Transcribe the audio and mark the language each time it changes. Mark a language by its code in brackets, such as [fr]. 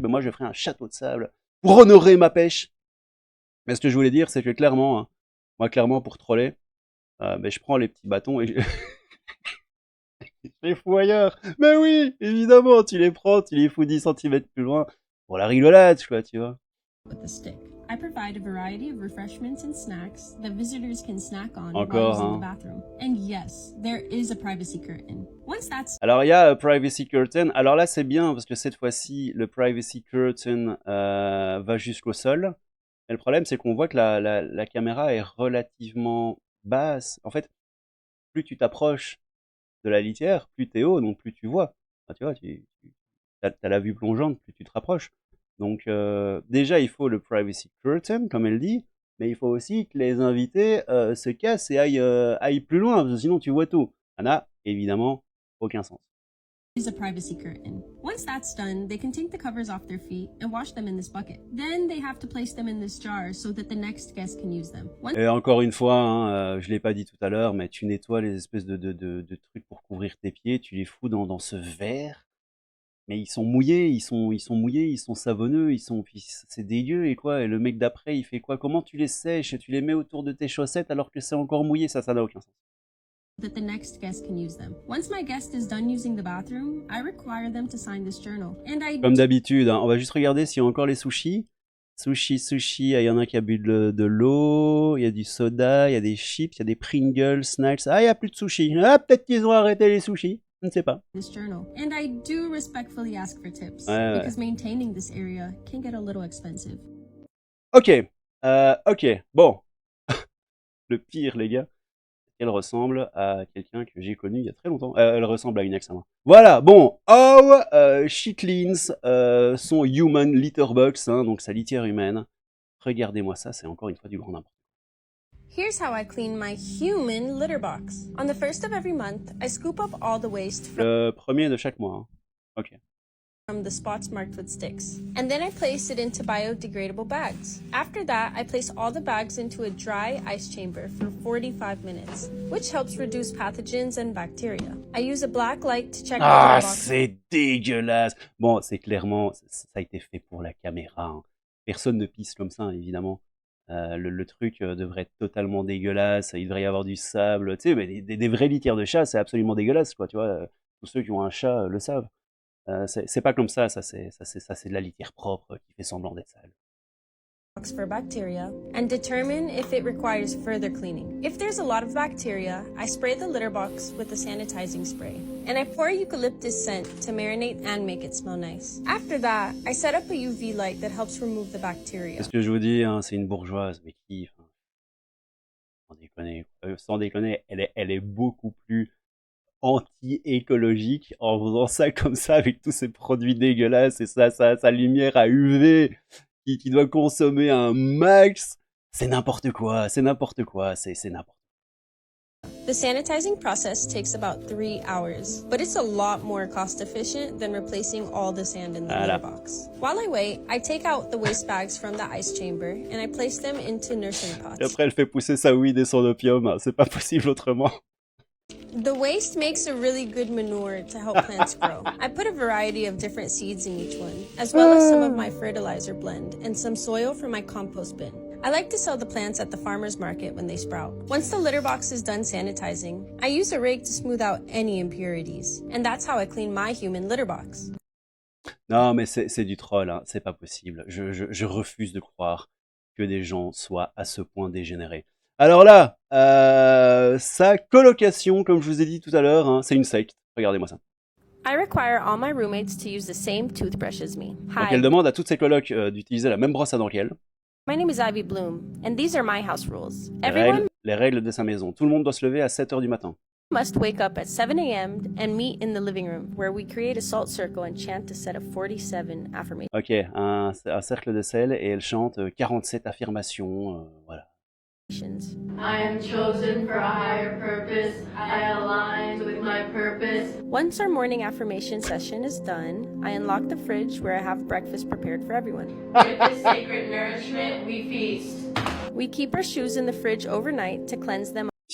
[fr] Ben moi, je ferai un château de sable pour honorer ma pêche. Mais ce que je voulais dire, c'est que clairement, hein, moi, clairement, pour troller, ben, je prends les petits bâtons et je les fous ailleurs. Mais oui, évidemment, tu les prends, tu les fous 10 cm plus loin pour la rigolade, quoi, tu vois. [en] With a stick. I provide a variety of refreshments and snacks that visitors can snack on [fr] Encore, [en] while using [fr] hein. [en] the bathroom. And yes, there is a privacy curtain. Once that's [fr] Alors, il y a Privacy Curtain. Alors là, c'est bien parce que cette fois-ci, le Privacy Curtain va jusqu'au sol. Et le problème, c'est qu'on voit que la caméra est relativement basse. En fait, plus tu t'approches de la litière, plus t'es haut, donc plus tu vois. Enfin, tu vois, t'as la vue plongeante, plus tu te rapproches. Donc déjà, il faut le Privacy Curtain, comme elle dit, mais il faut aussi que les invités se cassent et aillent plus loin, parce que sinon tu vois tout. Ça n'a évidemment aucun sens. [en] is a privacy curtain. Once that's done, they can take the covers off their feet and wash them in this bucket. Then they have to place them in this jar so that the next guest can use them. [fr] Et encore une fois, hein, je l'ai pas dit tout à l'heure, mais tu nettoies les espèces de trucs pour couvrir tes pieds, tu les fous dans ce verre, mais ils sont mouillés, ils sont mouillés, ils sont savonneux, c'est dégueu et quoi. Et le mec d'après, il fait quoi? Comment tu les sèches? Tu les mets autour de tes chaussettes alors que c'est encore mouillé? Ça n'a aucun sens. [en] That the next guest can use them. Once my guest is done using the bathroom, I require them to sign this journal. And I [fr] Comme d'habitude, hein, on va juste regarder s'il y a encore les sushis. Sushi, il y en a qui a bu de l'eau, il y a du soda, il y a des chips, il y a des Pringles, snacks. Ah, il n'y a plus de sushis. Ah, peut-être qu'ils ont arrêté les sushis. Je ne sais pas. [en] This journal. And I do respectfully ask for tips [fr] Ouais. [en] because maintaining this area can get a little expensive. [fr] Ok, bon. Le pire, les gars, elle ressemble à quelqu'un que j'ai connu il y a très longtemps. Elle ressemble à une ex à moi. Voilà, bon. [en] She cleans [fr] son [en] human litter box, [fr] hein, donc sa litière humaine. Regardez-moi ça, c'est encore une fois du grand n'importe. [en] Here's how I clean my human litter box. On the first of every month, I scoop up all the waste [fr] Le premier de chaque mois. Hein. Ok. [en] from the spots marked with sticks. And then I place it into biodegradable bags. After that, I place all the bags into a dry ice chamber for 45 minutes, which helps reduce pathogens and bacteria. I use a black light to check the [fr] Ah, [en] litter box. [fr] c'est dégueulasse. Bon, c'est clairement, ça a été fait pour la caméra. Hein. Personne ne pisse comme ça, évidemment. Le truc devrait être totalement dégueulasse. Il devrait y avoir du sable. Tu sais, mais des vraies litières de chat, c'est absolument dégueulasse, quoi. Tu vois, tous ceux qui ont un chat le savent. C'est pas comme ça. Ça, c'est de la litière propre qui fait semblant d'être sale. [en] For bacteria and determine if it requires further cleaning. If there's a lot of bacteria, I spray the litter box with a sanitizing spray. And I pour eucalyptus scent to marinate and make it smell nice. After that, I set up a UV light that helps remove the bacteria. [fr] C'est ce que je vous dis, hein, c'est une bourgeoise, mais qui, enfin, sans déconner, elle est beaucoup plus anti-écologique en faisant ça comme ça avec tous ces produits dégueulasses et sa lumière à UV qui doit consommer un max. C'est n'importe quoi, c'est n'importe quoi. [en] The sanitizing process takes about 3 hours, but it's a lot more cost efficient than replacing all the sand in the litter box. While I wait, I take out the waste bags from the ice chamber and I place them into nursery pots. [fr] Et après, elle fait pousser sa weed et son opium. Hein. C'est pas possible autrement. [en] The waste makes a really good manure to help plants grow. I put a variety of different seeds in each one, as well as some of my fertilizer blend and some soil from my compost bin. I like to sell the plants at the farmer's market when they sprout. Once the litter box is done sanitizing, I use a rake to smooth out any impurities, and that's how I clean my human litter box. [fr] Non, mais c'est du troll, hein, c'est pas possible. Je refuse de croire que des gens soient à ce point dégénérés. Alors là, sa colocation, comme je vous ai dit tout à l'heure, hein, c'est une secte. Regardez-moi ça. [en] I require all my roommates to use the same toothbrush as me. [fr] Donc [en] Hi, [fr] elle demande à toutes ses colocs d'utiliser la même brosse à dents qu'elle. [en] my name is Ivy Bloom, and these are my house rules. [fr] Les [en] Everyone [fr] règles de sa maison. Tout le monde doit se lever à 7 heures du matin. [en] must wake up at 7 a.m. and meet in the living room, where we create a salt circle and chant a set of 47 affirmations. Ok, un cercle de sel et elle chante 47 affirmations. Voilà. I am chosen for a higher purpose. I align with my purpose. Once our morning affirmation session is done, I unlock the fridge where I have breakfast prepared for everyone. With this sacred nourishment, we feast. We keep our shoes in the fridge overnight to cleanse them.